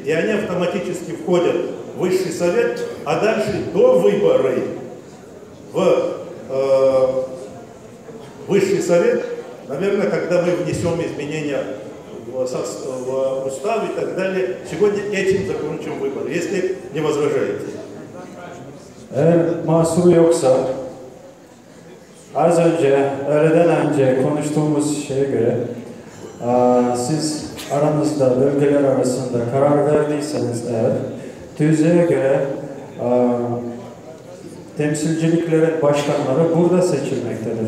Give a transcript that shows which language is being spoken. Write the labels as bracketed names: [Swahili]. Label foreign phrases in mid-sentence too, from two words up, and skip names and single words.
[Russian] И они автоматически входят в высший совет, а дальше до выборы в высший совет, наверное, когда мы внесем изменения в устав и так далее, сегодня этим закончим выбор, если не возражаете. [Turkish] Eğer mahsuru yoksa, az önce, öğleden önce konuştuğumuz şeye göre siz aranızda, bölgeler arasında karar verdiyseniz eğer, tüzüğe göre temsilciliklerin başkanları burada seçilmektedir.